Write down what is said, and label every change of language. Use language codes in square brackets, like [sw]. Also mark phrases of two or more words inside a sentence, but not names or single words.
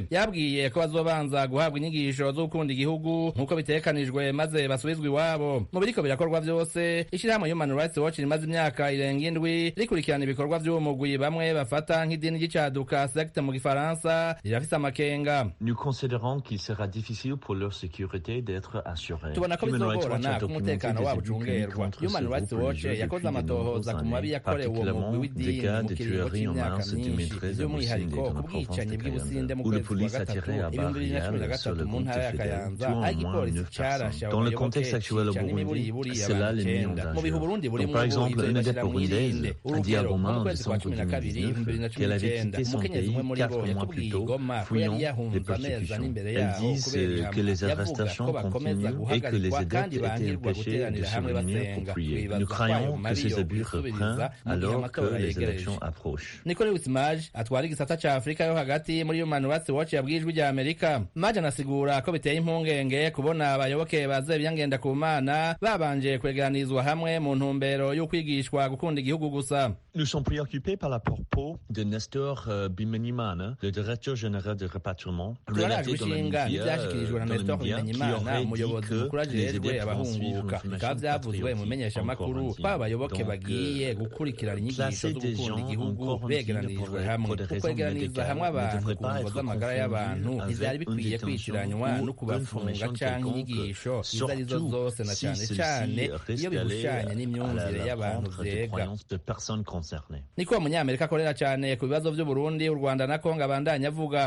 [rn] Yabwiye ko bazobanza guhabwa inyigisho zo gukunda igihugu nkuko bitekanijwe maze basubizwa iwabo. Mu biriko birakorwa byose ishirahamwe Human Rights Watch rimaze imyaka irenga 7 rikurikirana ibikorwa by'umugwi bamwe bafata nk'idini ry'icaduka secte mu Gifaransa rirafise amakenga. [fr] Nous considérons qu'il sera difficile pour leur sécurité d'être assurée. [rn] Tubona ko bizogorana ku mutekano wabo ucungerwa. Human Rights Watch yakoze amatohoza ku mabi yakorewe uwo mugwi w'idini [fr] en mars 2013 à Moussine, dans la province de Kayanza, où la police a tiré à balles réelles sur le groupe de fidèles, tuant au moins 9 personnes. Dans le contexte actuel au Burundi, c'est là l'ennemi en danger. Donc, par exemple, une adepte burundaise a dit à Goma en décembre 2019 qu'elle avait quitté son pays 4 mois plus tôt, fuyant des persécutions. Elles disent que les arrestations continuent et que les adeptes étaient empêchés de se réunir pour prier. Nous croyons que ces abus reprennent alors que les élections approchent. [rn] Nicolas Maj atwara igisata ca Afrika yo hagati muri Human Rights Watch yabwijwe rya Amerika. Maj anasigura ko biteye impungenge kubona abayoboke baze byangenda ku mana babanje kwegeranizwa hamwe mu ntumbero yo kwigishwa gukunda igihugu gusa. [fr] Nous sommes préoccupés par la propos de Nestor Bimenimana, le directeur général de rapatriement, relaté dans les médias qui aurait dit que les adeptes vont suivre une formation patriotique encore entière. Placer des gens encore [rn] begeranijwe hamwe kwegeraniriza hamwe abantu kuvuza amagara y'abantu ivyari bikwiye kwitiranywa no kubafunga canke inyigisho izo arizo zose na cane cane iyo bihushanye n'imyumvire y'abantu vyega. Niko umunyamerika akorera cane ku bibazo vy'u Burundi, u Rwanda na Kongo abandanya avuga.